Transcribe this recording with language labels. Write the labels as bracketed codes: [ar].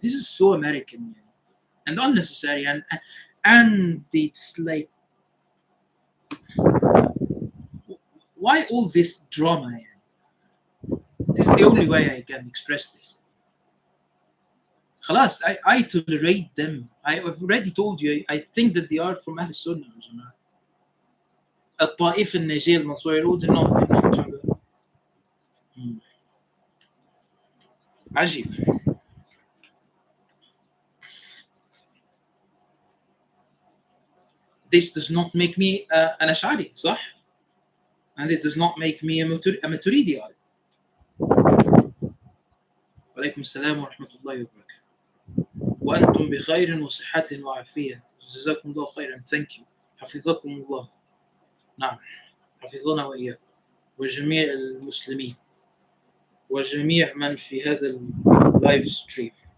[en] This is so American and unnecessary, and it's like, why all this drama? This is the only way I can express this. خلاص, I tolerate them. I've already told you, I think that they are from Ahl Sunnah. [ar] الطائفة الناجية المنصورة يقول not عجيب. [en] This does not make me an Ash'ari, صح? And it does not make me a Maturidi either. [ar] وعليكم السلام ورحمة الله وبركاته. وأنتم بخير وصحة وعافية. جزاكم الله خيرا. [en] Thank you. [ar] حفظكم الله. نعم. حفظنا وإياكم. وجميع المسلمين. وجميع من في هذا اللايف ستريم.